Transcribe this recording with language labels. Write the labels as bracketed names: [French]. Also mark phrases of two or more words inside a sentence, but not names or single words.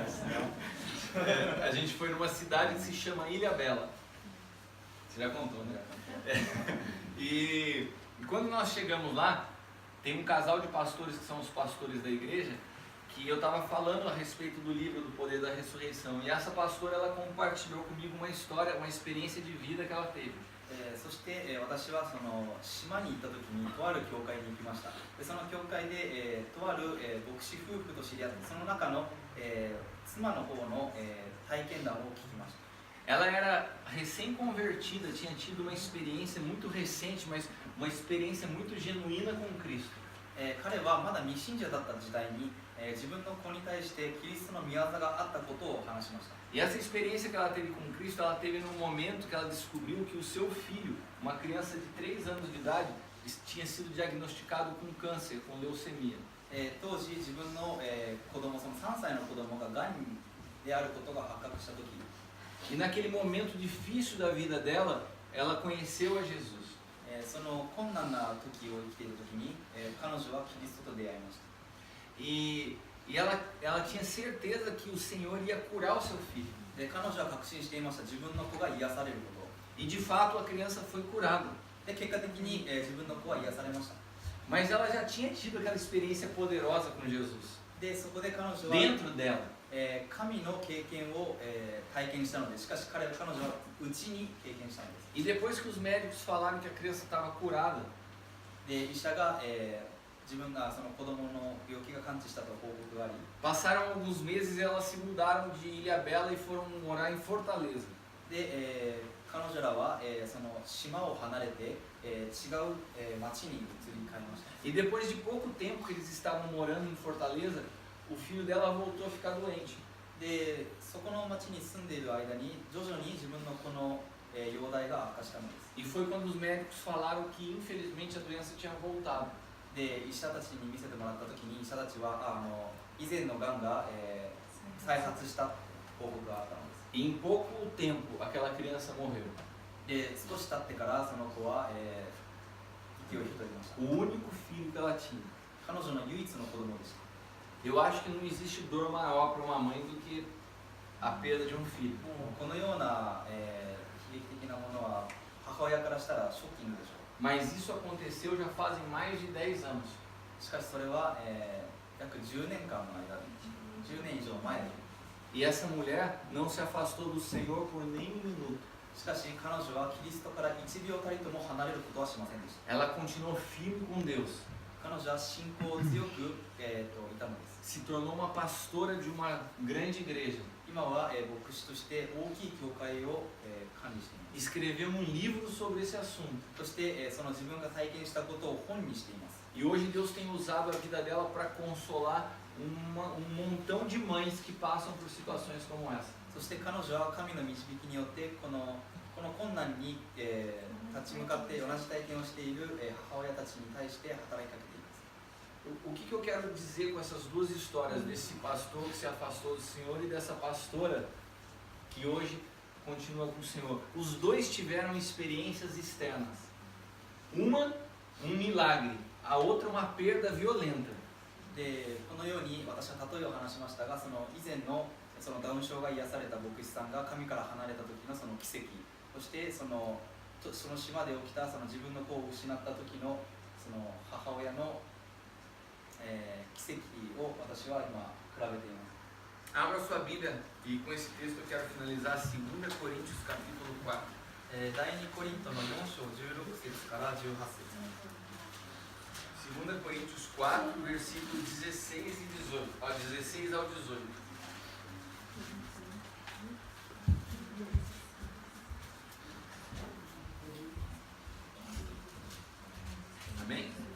[Portuguese] A gente foi numa cidade que se chama Ilha Bela. Você já contou, né? E quando nós chegamos lá, tem um casal de pastores que são os pastores da igreja, que eu estava falando a respeito do livro do Poder da Ressurreição. E essa pastora, ela compartilhou comigo uma história, uma experiência de vida que ela teve. [Japanese] そして、私はその島に行った時にとある教会に行きました。でその教会で、とある、牧師夫婦と知り合って、その中の、妻の方の、体験談を聞きました。 [Portuguese] Ela era recém-convertida, tinha tido uma experiência muito recente, mas uma experiência muito genuína com Cristo. [Japanese] 彼はまだ未信者だった時代に、自分の子に対してキリストの御業があったことを話しました。 [Portuguese] E essa experiência que ela teve com Cristo, ela teve num momento que ela descobriu que o seu filho, uma criança de 3 anos de idade, tinha sido diagnosticado com câncer, com leucemia. [Japanese] 当時自分の、子供、その3歳の子供ががんであることが発覚した時、 [Portuguese] E naquele momento difícil da vida dela, ela conheceu a Jesus. [Japanese] その困難な時を生きている時に、彼女はキリストと出会いました。 [Portuguese] E ela tinha certeza que o Senhor ia curar o seu filho. [Japanese] で彼女は確信していました。自分の子が癒されること。 [Portuguese] E de fato a criança foi curada. [Japanese] で結果的に、自分の子は癒されました。 [Portuguese] Mas ela já tinha tido aquela experiência poderosa com Jesus. [Japanese] でそこで彼女は [Portuguese] Dentro dela. [Japanese] 神の経験を、体験したので、しかし彼女は内に経験したのです。 [Portuguese] E depois que os médicos falaram que a criança estava curada, [Japanese] で医者が、自分がその子供の病気が完治したと報告があり、 [Portuguese] passaram alguns meses e elas se mudaram de Ilha Bela e foram morar em Fortaleza. [Japanese] で、彼女らは、その島を離れて、違う、町に移り変えました。 [Portuguese] E depois de pouco tempo que eles estavam morando em Fortaleza, o filho dela voltou a ficar doente. [Japanese] でそこの町に住んでいる間に徐々に自分の子の、容体が悪化したのです。 [Portuguese] E foi quando os médicos falaram que infelizmente a doença tinha voltado. [Japanese] で医者たちに見せてもらった時に医者たちは以前のがんが、再発した報告があったのです。 [Portuguese] E em pouco tempo aquela criança morreu. [Japanese] で少し経ってからその子は、息を引き取りました。 [Portuguese] O único filho que ela tinha. [Japanese] 彼女の唯一の子供でした。 [Portuguese] Eu acho que não existe dor maior para uma mãe do que a perda de um filho. [Japanese] このような、悲劇的なものは母親からしたらショッキングでしょう。 [Portuguese] Mas isso aconteceu já fazem mais de 10 anos. [Japanese] しかしそれは、約10年間の間、10年以上前で、 [Portuguese] E essa mulher não se afastou do Senhor por nem um minuto. [Japanese] しかし彼女はキリストから1秒たりとも離れることはしませんでした。 [Portuguese] Ela continuou firme com Deus. [Japanese] 彼女は信仰を強く、いたのです。 [Portuguese] Se tornou uma pastora de uma grande igreja. [Japanese] 今は、牧師として大きい教会を、管理しています。 [Portuguese] Escreveu um livro sobre esse assunto. [Japanese] そして、その自分が体験したことを本にしています。 [Portuguese] E hoje Deus tem usado a vida dela para consolar um montão de mães que passam por situações como essa. [Japanese] そして彼女は神の導きによってこの困難に、立ち向かって同じ体験をしている、母親たちに対して働きかけています。 [Portuguese] O que eu quero dizer com essas duas histórias, desse pastor que se afastou do Senhor e dessa pastora que hoje continua com o Senhor? Os dois tiveram experiências externas. Uma, um milagre, a outra uma perda violenta. [Japanese] でこのように私は例えを話しましたが、その以前のそのダウン症が癒された牧師さんが神から離れた時のその奇跡、そしてその島で起きたその自分の子を失った時のその母親の、奇跡を私は今比べています。 [Portuguese] Abra sua Bíblia e com esse texto eu quero finalizar 2 Coríntios capítulo 4. [Japanese] 第2コリントの4章16節から18節。 [Portuguese] 2 Coríntios 4, versículos 16 e 18. 16 ao 18. Amém?